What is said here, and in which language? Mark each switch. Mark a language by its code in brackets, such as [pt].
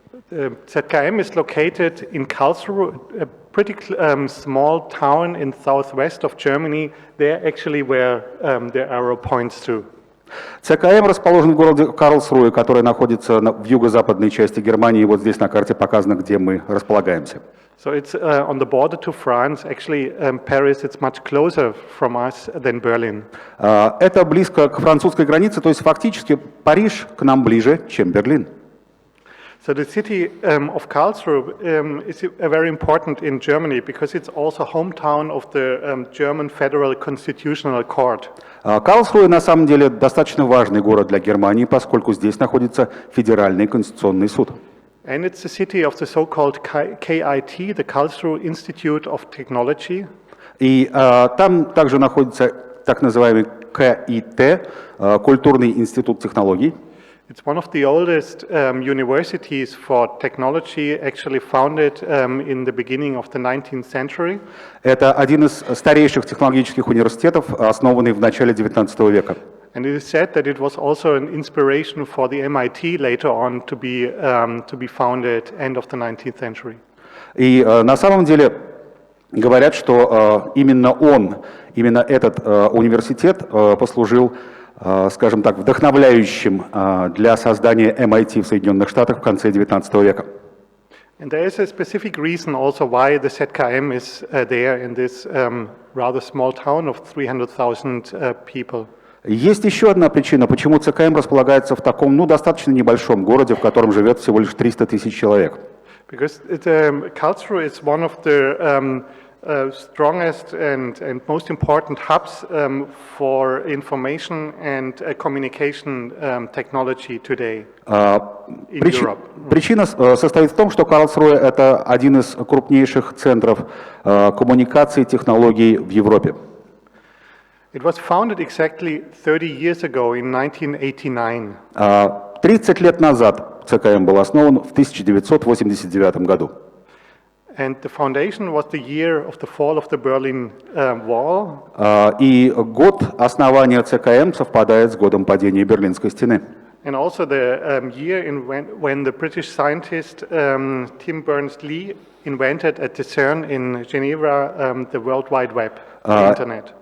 [en] ZKM is located in Karlsruhe, a pretty small town in southwest of Germany. There actually where the arrow points to. [ru] ЦКМ расположен в городе Карлсруэ, который находится в юго-западной части Германии. Вот здесь на карте показано, где мы располагаемся. [en] So it's on the border to France. Actually, Paris it's much closer from us than Berlin. [ru] Это близко к французской границе, то есть фактически Париж к нам ближе, чем Берлин. [en] So the city of Karlsruhe is very important in Germany because it's also hometown of the German Federal Constitutional Court. [ru] Карлсруэ на самом деле достаточно важный город для Германии, поскольку здесь находится Федеральный конституционный суд. [en] And it's the city of the so-called KIT, the Karlsruhe Institute of Technology. [ru] И там также находится так называемый КИТ, Культурный институт технологий. [en] It's one of the oldest universities for technology, actually founded in the beginning of the 19th century. [ru] Это один из старейших технологических университетов, основанный в начале XIX века. [en] And it is said that it was also an inspiration for the MIT later on to be founded end of the 19th century. [ru] И на самом деле говорят, что именно этот университет послужил, скажем так, вдохновляющим для создания MIT в Соединенных Штатах в конце XIX века. [en] And there is a specific reason also why the ZKM is there in this rather small town of 300,000 people. [ru] Есть еще одна причина, почему ЦКМ располагается в таком, достаточно небольшом городе, в котором живет всего лишь 300 тысяч человек. [en] Because Karlsruhe is one of the strongest and most important hubs for information and communication technology today in Europe. [ru] Причина состоит в том, что Карлсруэ – это один из крупнейших центров коммуникаций и технологий в Европе. [en] It was founded exactly 30 years ago in 1989. [ru] 30 лет назад ЦКМ был основан в 1989 году. [en] And the foundation was the year of the fall of the Berlin Wall. [ru] И год основания ЦКМ совпадает с годом падения Берлинской стены. [en] And also the year when the British scientist Tim Berners-Lee invented at the CERN in Geneva the World Wide Web, the Internet.